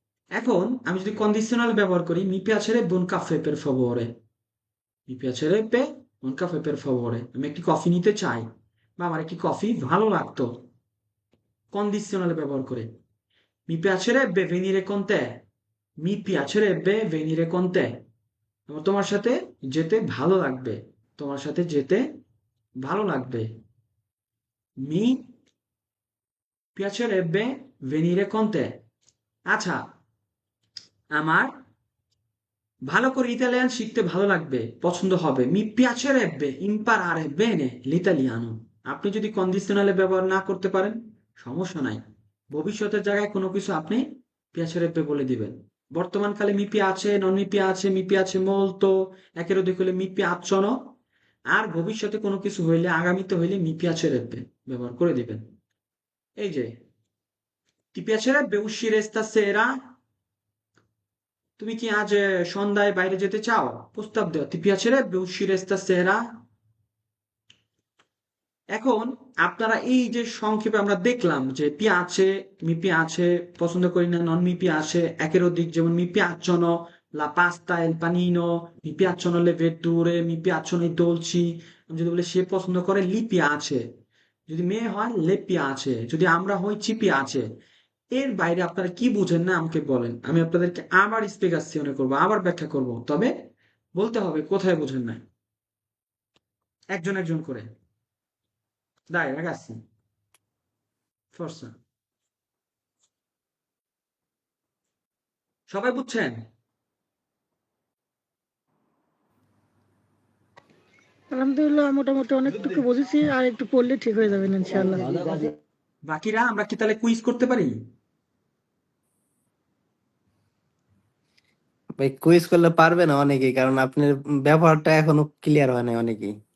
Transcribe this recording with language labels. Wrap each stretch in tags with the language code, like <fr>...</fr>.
<bn>এখন আমি যদি কন্ডিশনাল ব্যবহার করি, me</bn> <it>piacerebbe un caffè per favore,</it> <bn>me piacerebbe un caffè per favore, আমি একটি কফি নিতে চাই বা আমার একটি কফি ভালো লাগতো, কন্ডিশনাল ব্যবহার করে।</bn> <it>Mi piacerebbe venire con te,</it> <bn>mi piacerebbe venire con te, আমার তোমার সাথে যেতে ভালো লাগবে, তোমার সাথে যেতে ভালো লাগবে।</bn> <it>Mi piacerebbe venire con te।</it> <bn>আচ্ছা, আমার ভালো করে ইতালিয়ান শিখতে ভালো লাগবে, পছন্দ হবে।</bn> <it>Mi piacerebbe imparare bene l'italiano।</it> <bn>আপনি যদি কন্ডিশনালে ব্যবহার না করতে পারেন, সমস্যা নাই, ভবিষ্যতের জায়গায় কোনো কিছু আপনি piacerebbe বলে দিবেন। বর্তমানকালে</bn> <it>mi piace, non mi piace, mi piace molto,</it> <bn>একের অধিক হলে</bn> <it>mi piacciono,</it> <bn>আর ভবিষ্যতে কোনো কিছু হইলে, আগামীতে হইলে mi piacerebbe ব্যবহার করে দিবেন। এই যে,</bn> <it>ti piacerebbe uscire stasera?</it> <bn>তুমি কি আজ সন্ধ্যায় বাইরে যেতে চাও? প্রস্তাব দাও।</bn> <it>ti piacerebbe uscire stasera?</it> <bn>এখন আপনারা এই যে সংক্ষেপে আমরা দেখলাম যে</bn> <it>piace, mi piace,</it> <bn>পছন্দ করি না,</bn> <it>non mi piace,</it> <bn>একের অধিক যেমন</bn> <it>mi piacciono la pasta e il panino, mi piacciono le verdure, mi piacciono i dolci।</it> <bn>আমি যদি বলি সে পছন্দ করে</bn> <it>li piace,</it> <bn>যদি মেয়ে হয়</bn> <it>le piace,</it> <bn>যদি আমরা হই</bn> <it>ci piace।</it> <bn>এর বাইরে আপনারা কি বুঝেন না আমাকে বলেন, আমি আপনাদেরকে আবার স্পেগাসিওনে করবো, আবার ব্যাখ্যা করব, তবে বলতে হবে কোথায় বুঝেন নাই, একজন একজন করে।</bn> <it>Dai ragazzi, forza,</it> <bn>সবাই বুঝছেন? আলহামদুলিল্লাহ মোটামুটি অনেকটুকু বুঝেছি, আর একটু পড়লে ঠিক হয়ে যাবেন ইনশাআল্লাহ। বাকিরা আমরা কি তাহলে কুইজ করতে পারি? ভাই কুইজ করলে পারবে না অনেকেই, কারণ আপনার ব্যবহারটা এখনো ক্লিয়ার হয় না অনেকেই।</bn>